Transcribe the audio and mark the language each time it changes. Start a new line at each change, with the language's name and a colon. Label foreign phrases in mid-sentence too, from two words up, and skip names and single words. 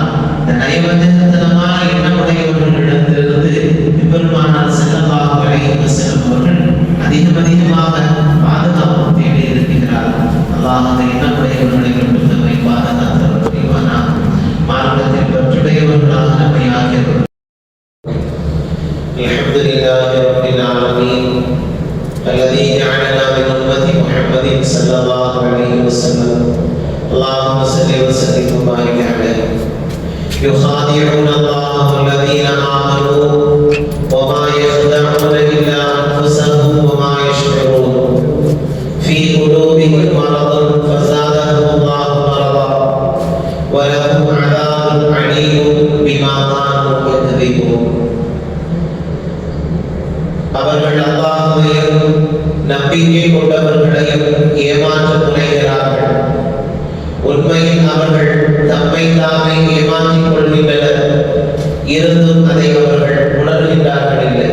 Tamil: இந்த நயவஞ்சகத்தனமான எண்ணமுடையவர்களிடத்திலிருந்து பெருமானார்
Arabic: صلى الله عليه وسلم
Tamil: அவர்கள் அதிகமாக பாதுகாப்பு தேடி இருக்கிறார். அல்லாஹ் அந்த எண்ணமுடையவர்களை கொண்டு நம்மை பாதுகாத்தவர் புரிவானா, மார்க்கத்தில் பற்றுடையவர்களாக நம்மை ஆக்கியவர்.
Arabic: الحمد لله رب العالمين الذي جعلنا من أمة محمد صلى الله عليه وسلم. اللهم صل وسلم وبارك عليه. يخادعون الله والذين آمنوا وما يخدعون إلا أنفسهم وما يشعرون. في قلوبهم مرض فزادهم الله مرضا ولهم عذاب عليم بما كانوا يكذبون.
Tamil: அவர்கள் அல்லாஹ்வையும் நம்பிக்கை கொண்டவர்களையும் ஏமாற்ற முனைகிறார்கள். உண்மையில் அவர்கள் தம்மை தாமே ஏமாற்றிக் கொள்கின்றனர், இருந்தும் அதை அவர்கள் உணர்கின்றார்கள் இல்லை.